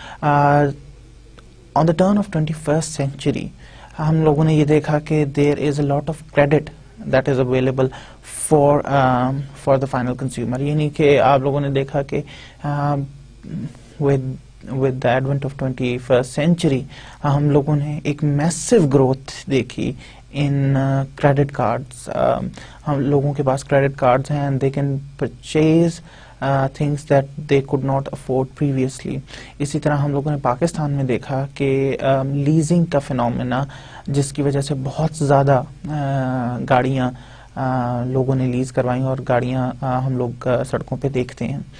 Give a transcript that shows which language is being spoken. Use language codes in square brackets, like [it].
[en] on the turn of 21st century [ur] ہم لوگوں نے یہ دیکھا کہ [en] There is a lot of credit that is available for the final consumer. [ur] یعنی کہ آپ لوگوں نے دیکھا کہ [en] with the advent of 21st century [ur] ہم لوگوں نے ایک میسو گروتھ دیکھی ان کریڈٹ کارڈز. ہم لوگوں کے پاس کریڈٹ کارڈز ہیں, [en] they can purchase things that they could not afford previously. [ur] اسی طرح ہم لوگوں نے پاکستان میں دیکھا کہ لیزنگ کا فینومینا, جس کی وجہ سے بہت زیادہ گاڑیاں لوگوں نے لیز کروائیں اور گاڑیاں ہم لوگ سڑکوں پہ دیکھتے ہیں.